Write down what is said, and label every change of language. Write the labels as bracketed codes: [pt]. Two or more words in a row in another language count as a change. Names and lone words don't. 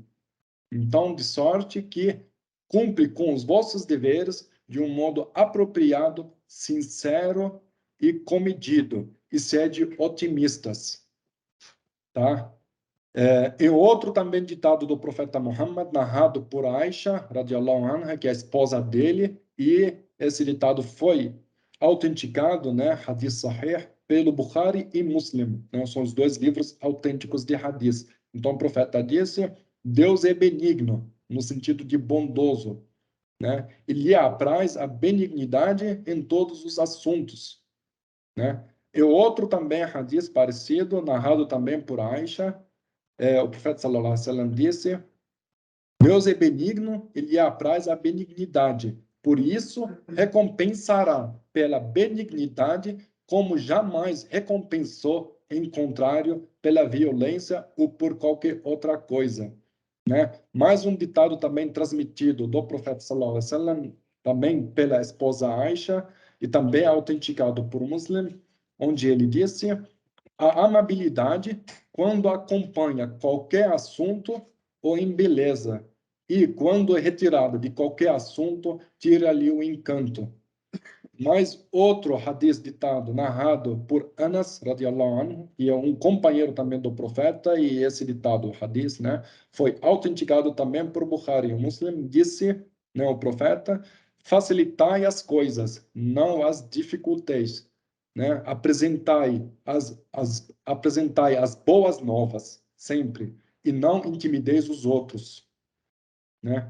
[pt] Então, de sorte que cumpre com os vossos deveres de um modo apropriado, sincero e comedido, e sede otimistas, tá? E outro também ditado do profeta Muhammad, narrado por Aisha, [ar] رضي الله عنها, [pt] que é a esposa dele, e esse ditado foi autenticado, né, [ar] حديث صحيح, [pt] pelo Bukhari e Muslim, né, são os dois livros autênticos de hadith. Então o profeta disse: Deus é benigno, no sentido de bondoso, né? E lhe apraz a benignidade em todos os assuntos, né? E outro também hadith parecido, narrado também por Aisha, o profeta [ar] صلى الله عليه وسلم [pt] disse: Deus é benigno e lhe apraz a benignidade. Por isso, recompensará pela benignidade como jamais recompensou, em contrário, pela violência ou por qualquer outra coisa, né? Mais um ditado também transmitido do profeta [ar] صلى الله عليه وسلم, [pt] também pela esposa Aisha e também autenticado por Muslim, onde ele disse: a amabilidade, quando acompanha qualquer assunto ou embeleza, e quando é retirada de qualquer assunto, tira-lhe o encanto. Mais outro hadith ditado, narrado por Anas, [ar] رضي الله عنه, [pt] que é um companheiro também do profeta, e esse ditado, hadith, né, foi autenticado também por Bukhari. O Muslim disse, né, o profeta: facilitai as coisas, não as dificulteis, né? Apresentai as boas novas, sempre, e não intimideis os outros, né?